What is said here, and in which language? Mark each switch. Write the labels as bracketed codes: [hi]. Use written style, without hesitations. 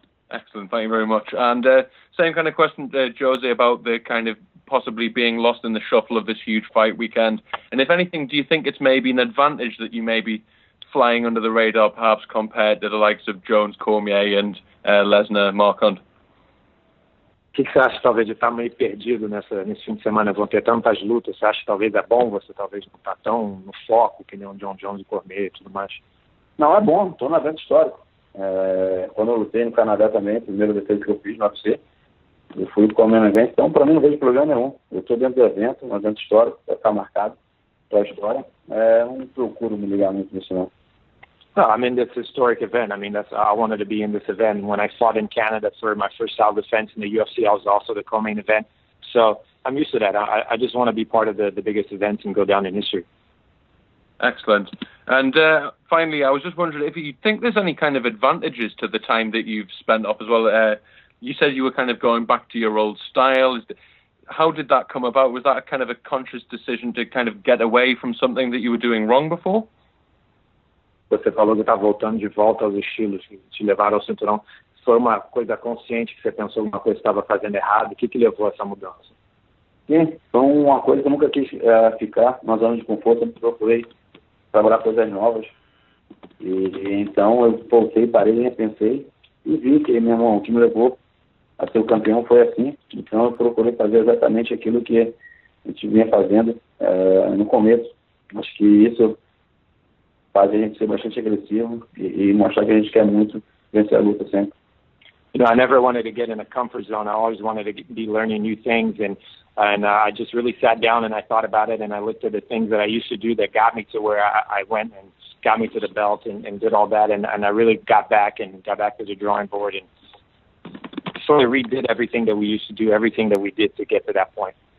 [en] Excellent, thank you very much. And same kind of question, Jose, about the kind of possibly being lost in the shuffle of this huge fight weekend. And if anything, do you think it's maybe an advantage that you may be flying under the radar, perhaps compared to the likes of Jones, Cormier, and Lesnar, Mark Hunt? [pt] O que você acha, talvez, de estar meio perdido nesse fim de semana? Vão ter tantas lutas. Você acha que talvez é bom você talvez não estar tão no foco que nem o John Jones e Cormier e tudo mais? Não, é bom. Estou no evento histórico. Quando eu lutei no Canadá também, a primeira defesa que eu fiz no UFC, eu fui com o mesmo evento. Então, para mim, não vejo problema nenhum. Eu estou dentro do evento, um evento histórico, vai ficar marcado para a história. Não procuro me ligar muito nisso, não. [en] No, I mean, it's a historic event. I mean, I wanted to be in this event. When I fought in Canada for my first title defense in the UFC, I was also the co-main event. So I'm used to that. I just want to be part of the biggest events and go down in history. Excellent. And finally, I was just wondering if you think there's any kind of advantages to the time that you've spent off as well. You said you were kind of going back to your old style. How did that come about? Was that a kind of a conscious decision to kind of get away from something that you were doing wrong before? [pt] Você falou que está voltando de volta aos estilos que te levaram ao cinturão. Foi uma coisa consciente que você pensou alguma coisa que estava fazendo errado? O que levou a essa mudança? Sim, foi uma coisa que eu nunca quis ficar na zona de conforto. Eu procurei trabalhar coisas novas. E então eu voltei, parei, repensei e vi que, meu irmão, o que me levou a ser o campeão foi assim. Então eu procurei fazer exatamente aquilo que a gente vinha fazendo no começo. Acho que isso fazer a gente ser bastante agressivo e mostrar que a gente quer muito vencer a luta sempre. [en] You know, I never wanted to get in a comfort zone. I always wanted to be learning new things, and I just really sat down and I thought about it, and I looked at the things that I used to do that got me to where I went and got me to the belt and did all that, and I really got back to the drawing board and sort of redid everything that we used to do, everything that we did to get to that point.